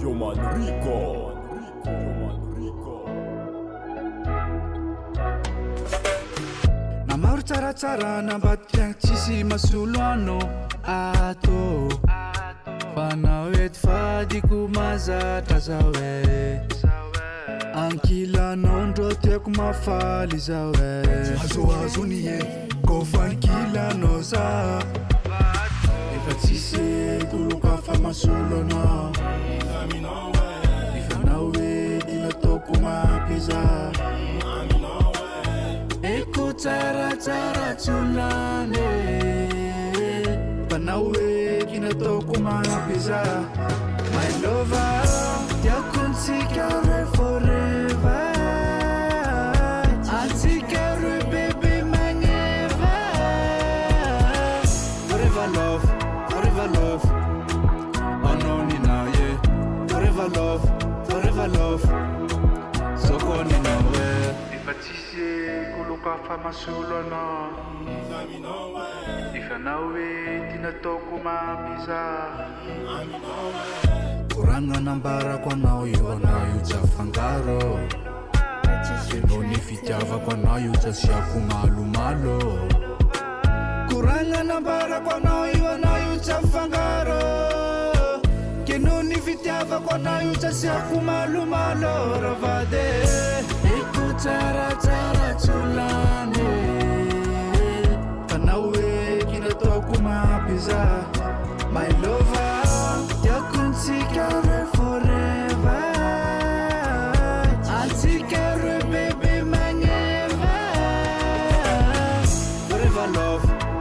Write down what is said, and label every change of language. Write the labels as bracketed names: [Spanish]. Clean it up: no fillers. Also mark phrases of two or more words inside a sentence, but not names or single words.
[Malagasy] Namaro tsaratsara nambadikiagny tsisy masolo ano ato fa naoety fadiko mazatra zao e ankilanao ndro tiako mafaly zao e azoazony e kofa ankilanao za efa tsisy koloka fa masolo anao efa nao e tinataoko mampiza eko tsaratsara tsolane panao e kinataoko mampiza [English] my lover [Malagasy] tiako ntsika re foreve antsika re bebe magneva [English] forever love [Malagasy] anonina ye [English] forever love [Malagasy] sokonina we efa tsisy koloka fa masolo anao efa nao e tinataoko mampiza koragna nambarako anao io anao io tsy afangaro no ny fitiavako anao io tsy asiako malomalo koragna nambarako anao io anao io tsy afangaro ke no ny fitiavako anao io tsy asiako malomalo ravade eko tsaratsara tsolane panao e kinataoko mampiza [English] my lover [Malagasy] tiako ntsika re foreve antsika re bebe magneva [English] forever love